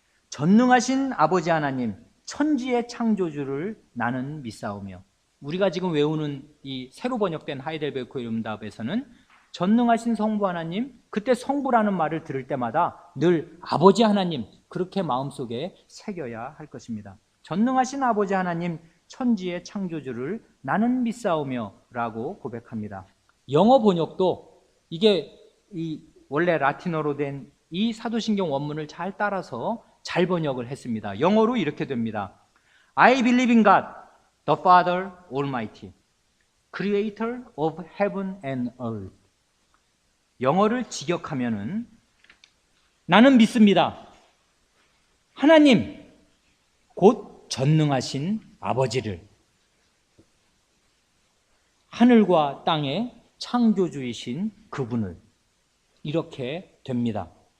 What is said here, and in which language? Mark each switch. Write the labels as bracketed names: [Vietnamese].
[Korean] 전능하신 아버지 하나님, 천지의 창조주를 나는 믿사오며, 우리가 지금 외우는 이 새로 번역된 하이델베르크 요리문답에서는 전능하신 성부 하나님, 그때 성부라는 말을 들을 때마다 늘 아버지 하나님, 그렇게 마음속에 새겨야 할 것입니다. 전능하신 아버지 하나님, 천지의 창조주를 나는 믿사오며 라고 고백합니다. 영어 번역도 이게 원래 라틴어로 된 이 사도신경 원문을 잘 따라서 잘 번역을 했습니다. 영어로 이렇게 됩니다. [English] I believe in God, the Father Almighty, Creator of heaven and earth. [Korean] 영어를 직역하면은 나는 믿습니다. 하나님, 곧 전능하신 아버지를, 하늘과 땅의 창조주이신 그분을, 이렇게 됩니다.